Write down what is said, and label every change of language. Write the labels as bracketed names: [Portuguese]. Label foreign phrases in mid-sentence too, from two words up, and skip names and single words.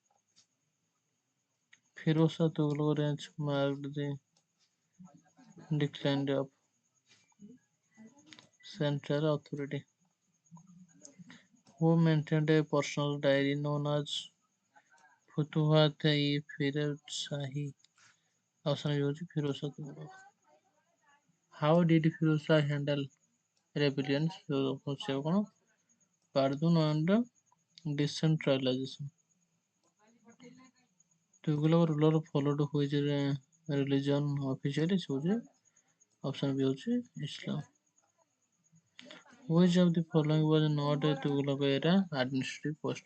[English] Firoz Shah Tughlaq reign marked the decline of central authority. Who maintained a personal diary known as Futuhat-e-Firoz Shahi? Option B ହେଉଛି Firoz Shah Tughlaq. How did Firoz Shah handle rebellions? Option C ହେବ କ'ଣ pardon and decentralization. Tughlaq ruler followed which religion officially? Option B होची Islam. Which of the following was not a Tughlaq era administrative post?